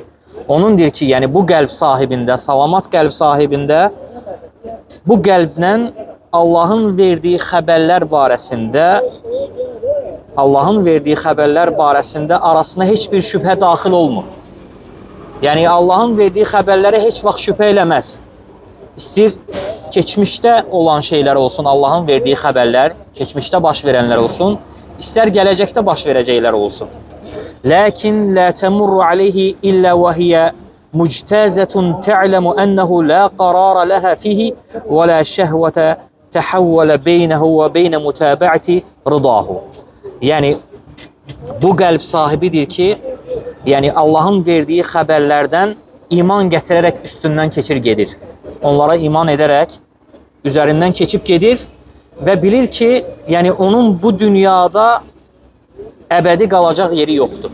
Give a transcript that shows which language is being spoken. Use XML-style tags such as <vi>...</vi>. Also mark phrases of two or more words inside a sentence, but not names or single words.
<az>Onun deyir ki, yəni bu qəlb sahibində, salamat qəlb sahibində bu qəlblə Allahın verdiyi xəbərlər barəsində arasına heç bir şübhə daxil olmur. Yəni Allahın verdiyi xəbərlərə heç vaxt şübhə eləməz. İstir keçmişdə olan şeylər olsun, Allahın verdiyi xəbərlər, keçmişdə baş verənlər olsun, istər gələcəkdə baş verəcəklər olsun.</az> <ar>لكن لا تمر عليه إلا وهي مجتازة تعلم أنه لا قرار لها فيه ولا شهوة تحول بينه وبين متابعة رضاه.</ar> <az>Yəni bu qəlb sahibidir ki, yəni Allahın verdiyi xəbərlərdən iman gətirərək üstündən keçir gedir. Onlara iman edərək üzərindən keçib gedir və bilir ki, yəni onun bu dünyada əbədi qalacaq yeri yoxdur.</az>